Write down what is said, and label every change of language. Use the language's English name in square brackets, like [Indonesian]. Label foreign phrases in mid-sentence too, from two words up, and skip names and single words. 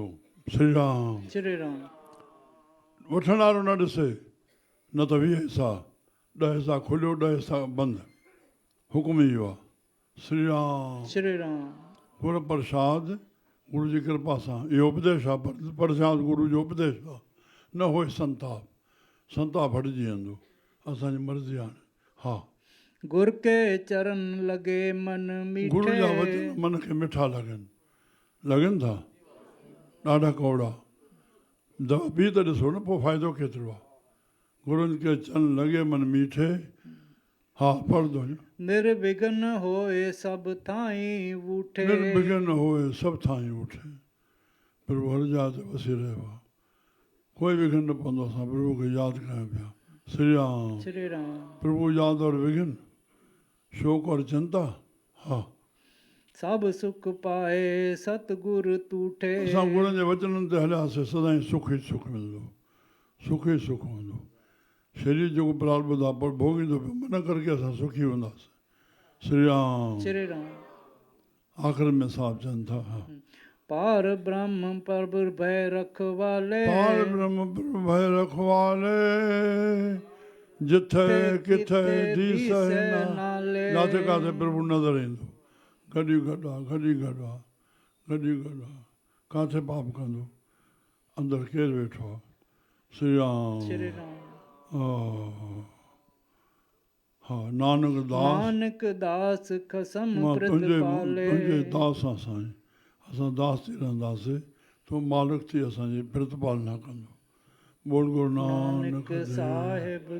[Sindhi] श्री राम। श्री राम। वठण वारो न ॾिसे न त 20 हिसा 10 हिसा खुलियो 10 हिसा बंदि हुक्म इहो आहे श्री राम श्री राम गुर प्रसाद गुरु जी कृपा सां इहो उपदेश आहे प्रसाद गुरु जो उपदेश आहे न होए संताप संताप हटिजी वेंदो असांजी मर्ज़ी आहे हा [Punjabi] ਗੁਰ ਕੇ ਚਰਣ ਲਗੇ ਮਨ [Sindhi] गुरु जा [Punjabi] मीठे [Sindhi] वचन मन खे मिठा लॻनि था ॾाढा कौड़ा दवा बि त ॾिसो न पोइ फ़ाइदो केतिरो आहे गुरुनि खे चरण लॻे मन मीठे हा पढ़ंदो [Punjabi] ਨਿਰਬਿਘਨ ਹੋਏ ਸਬ ਥਾਈ ਵੂਠੇ ਨਿਰਬਿਘਨ ਹੋਏ ਸਭੁ ਥਾਈ ਉਠੇ [Sindhi] प्रभु हर जा ते वसी रहियो आहे कोई विघ्न न पवंदो असां प्रभु खे यादि कयूं पिया श्री राम श्री राम प्रभु यादि और विघ्न शोक और चिंता हा [Punjabi] ਸਬ ਸੁਖ ਪਾਏ ਸਤਗੁਰੁ ਤੂਠੇ [Sindhi] असां गुरुनि जे वचननि ते हलियासीं सदाईं सुख ई सुख मिलंदो सुख ई सुख हूंदो शरीर जेको प्राल ॿुधा पर भोॻींदो पियो मन करके असां सुखी हूंदासीं श्री राम श्री राम आख़िर में साहब चवनि था हा [Punjabi] ਪਾਰ ਬ੍ਰਹਮ ਪ੍ਰਭੁ ਭੈ ਰਖਵਾਲੇ ਪਾਰ ਬ੍ਰਹਮ ਪ੍ਰਭੁ ਭੈ ਰਖਵਾਲੇ ਜਿਥੈ ਕਿਥੈ ਦੀਸ नाले [Sindhi] जिथे किथे प्रभु नज़र ईंदो गॾी गॾु आहे गॾी गॾु आहे गॾी गॾु आहे किथे पाप कंदो अंदरि केरु वेठो आहे श्री राम श्री राम [Punjabi] ਹਾ ਨਾਨਕ ਦਾਸ ਨਾਨਕ ਦਾਸ ਖਸਮ मां प्रतिपाले [Sindhi] तुंहिंजे दास आं साईं असां दास थी रहंदासीं तूं मालिक थी असांजी प्रतिपालना कंदो बोल गुरु नानक नानक देव साहिब